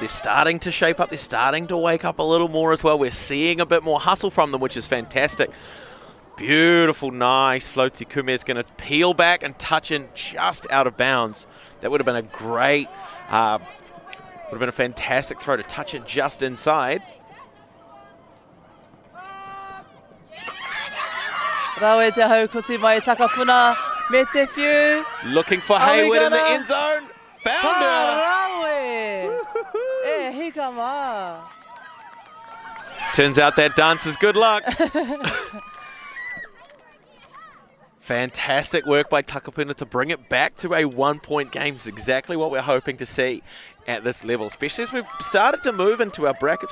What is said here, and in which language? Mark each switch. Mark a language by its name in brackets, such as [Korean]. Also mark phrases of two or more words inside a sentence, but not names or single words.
[English] They're starting to shape up. They're starting to wake up a little more as well. We're seeing a bit more hustle from them, which is fantastic. Beautiful, nice. Floaty Kume is going to peel back and touch in just out of bounds. That would have been a great, would have been a fantastic throw to touch it just inside. [Māori] Rawe te hau koti mai Takapuna me te whiu. [English] Looking for Hayward in the end zone. Found her. [Māori] Rawe. E hika ma. [English] Turns out that dance is good luck. Fantastic work by Takapuna to bring it back to a one-point game. It's exactly what we're hoping to see at this level, especially as we've started to move into our brackets.